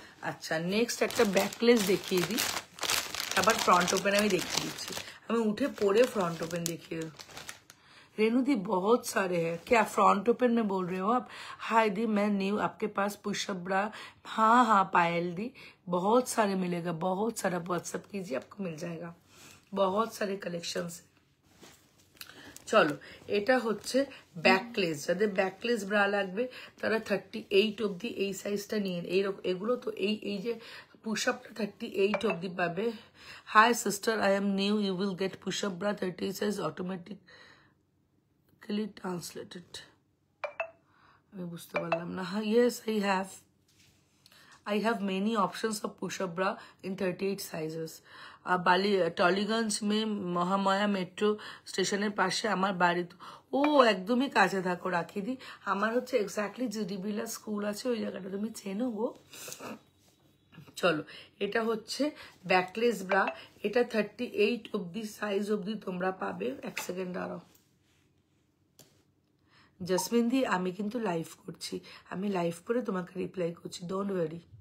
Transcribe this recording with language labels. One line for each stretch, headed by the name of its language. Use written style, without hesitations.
Bangla: আচ্ছা নেক্সট একটা ব্যাকলেস দেখিয়ে দিই, আবার ফ্রন্ট ওপেন আমি দেখিয়ে দিচ্ছি, আমি উঠে পরে
Hindi: फ्रंट ओपन देखिए। रेनू दी बहुत सारे हैं, क्या फ्रंट ओपन में बोल रहे हो आप? हाय दी मैं न्यू आपके पास पुशअप ब्रा, हाँ पायल दी बहुत सारे मिलेगा, बहुत सारा व्हाट्सएप कीजिए आपको मिल जाएगा, बहुत सारे कलेक्शंस।
Bangla: চলো এটা হচ্ছে ব্যাকলেস, যাদের ব্যাকলেস ব্রা লাগবে তারা 38 অবধি এই সাইজটা নিয়ে, এগুলো তো এই যে পুশআপটা 38 অবধি পাবে।
English: Hi sister I am new, you will get push up bra 38 size automatically translated.
Bangla: আমি বুঝতে পারলাম না।
English: হ্যাঁ yes I have many options of push-up bra in 38 sizes.
Bangla: Tollygunge में महामाया मेट्रो स्टेशনের পাশে আমার বাড়ি। ও একদমই কাছে থাকো রাখি দি, আমার হচ্ছে এক্স্যাক্টলি জিডি বিলা স্কুল আছে ওই জায়গাটা, তুমি চেনো গো। চলো, এটা হচ্ছে ব্যাকলেস ব্রা, এটা 38 অব্দি সাইজ অব্দি তোমরা পাবে। এক সেকেন্ড দাঁড়াও জসমিন দি, আমি কিন্তু লাইভ করছি, আমি লাইভ করে তোমাকে রিপ্লাই করছি, ডোন্ট ওয়ারি।